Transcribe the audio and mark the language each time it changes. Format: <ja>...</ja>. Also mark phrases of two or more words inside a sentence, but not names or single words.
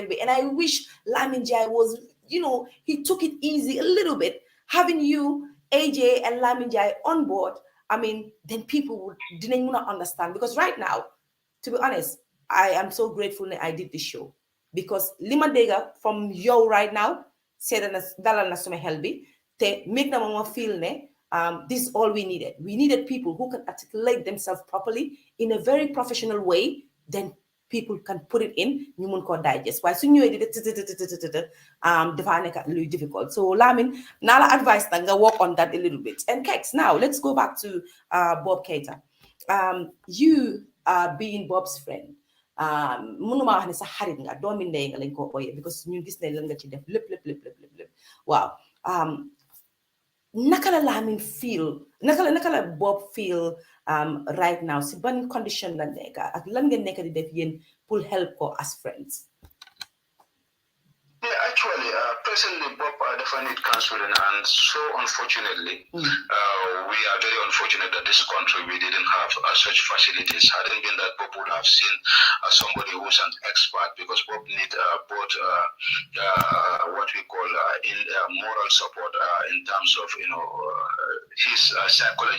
<en>And I wish Lamin NJIE was, he took it easy a little bit. Having you, AJ, and Lamin NJIE on board, then people didn't want to understand. Because right now, to be honest, I am so grateful that I did this show. Because Lima Dega from you right now said that</en> <wo>na suma helbi te</wo> <en>make</en> <wo>na mama feel ne</wo> <en>this is all we needed. We needed people who can articulate themselves properly in a very professional way. Then people can put it in</en> <wo>ñu mun ko</wo> <en>digest.</en> <wo>Why suñu ñëwé di dafa nek lu difficult.</wo> <en>So Lamin, nala advice nga work on that a little bit. And Kex, now let's go back to Bob KEITA. You being Bob's friend.</en> <wo>Mënuma wax ne sa xarit nga doomi ndey nga lañ ko ooyee, because ñun gis nañ lan nga ci def lépp waaw. Naka la Lamin feel, naka la Bob feel</wo> <en>right now,</en> <wo>si ban condition la nekk ak lan ngeen nekk di def yéen pour help ko</wo> <en>as friends? Yeah, actually, presently Bob definitely needs counseling, and so unfortunately, we are very unfortunate that this country, we didn't have such facilities. Hadn't been that Bob would have seen somebody who's an expert, because Bob need both what we call moral support in terms of his psychology.</en>